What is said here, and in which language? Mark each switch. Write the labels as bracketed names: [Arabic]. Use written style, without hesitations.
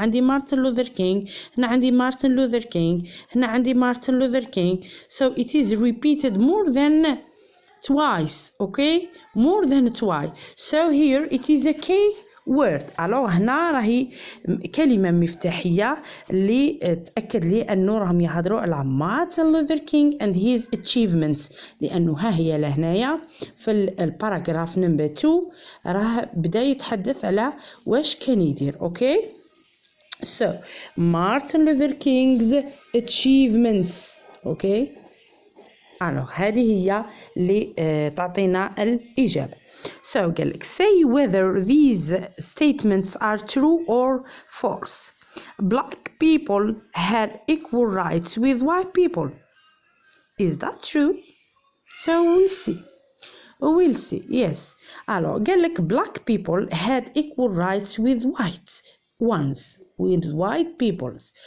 [Arabic] عندي مارتن لوثر كينغ، هنا عندي مارتن لوثر كينغ، هنا عندي مارتن لوثر كينغ. [English] So it is repeated more than twice. Okay, more than twice. So here it is a key word. [Arabic] alors هنا راهي كلمة مفتاحية اللي تأكد لي أنه راهم يهضروا على مارتن لوثر كينغ [English] and his achievements، [Arabic] لأنه ها هي لهنايا في الباراجراف نمبر 2 راه بدأ يتحدث على واش كان يدير. اوكي so مارتن لوثر كينغ's achievements. اوكي alors هذه هي اللي تعطينا الإجابة. [English] So قال لك say whether these statements are true or false. Black people had equal rights with white people. Is that true? So we'll see. Yes. Alors قال لك black people had equal rights with white ones, with white people.